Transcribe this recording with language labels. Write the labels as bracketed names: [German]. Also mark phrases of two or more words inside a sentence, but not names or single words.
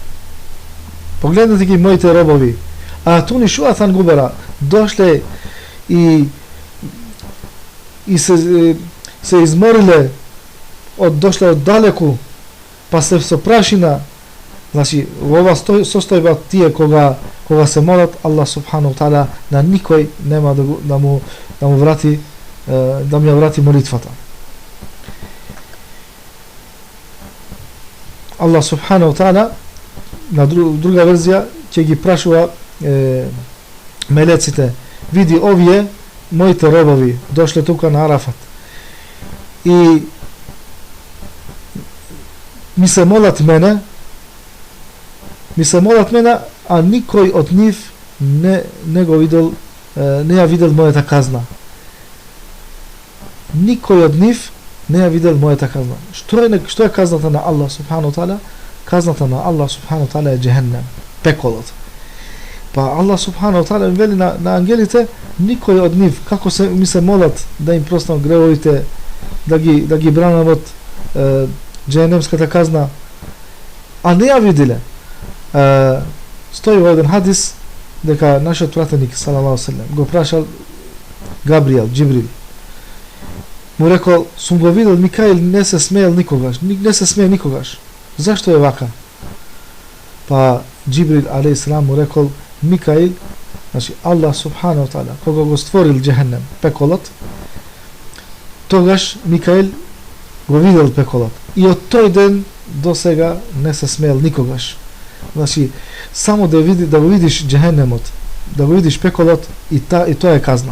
[Macedonian] ги моите робови, а туни шуатан губера, дошле и се измориле дошле од далеку, па се со прашина. Значи, во ова состојба тие кога се молат, [Arabic] الله سبحانه وتعالى [Macedonian] на никој нема да му врати, да му ја врати молитвата. [Arabic] الله سبحانه وتعالى [Macedonian] на друга верзија ќе ги прашува мелеците: "Види, овие моите робови дошле тука на Арафат и ми се молат мене, а никој од нив не го видел, не ја видел мојата казна. Никој од нив не ја видел мојата казна." Што е казната на [Arabic] الله سبحانه وتعالى? [Macedonian] Казната на [Arabic] الله سبحانه وتعالى [Macedonian] е џехенем, пеколот. Па [Arabic] الله سبحانه وتعالى [Macedonian] вели на ангелите: "Никој од нив, како ми се молат да им простам гревовите, да ги бранам од џехенемската казна, а не ја виделе." Стои во еден хадис дека нашиот пратеник [Arabic] صلى الله عليه وسلم [Macedonian] го прашал Габриел, Џибрил: му рекол, сум го видел Микаил, не се смеел никогаш, не се смее никогаш. Зашто е вака? Па Џибрил алейхиссалам му рекол, Микаил, значи [Arabic] الله سبحانه تعالى, [Macedonian] кога го створил џехенем, пеколот, тогаш Микаил го видел пеколот. И од тој ден до сега не се смеел никогаш. Значи, само да го видиш џехенемот, да го видиш пеколот, и тоа е казна.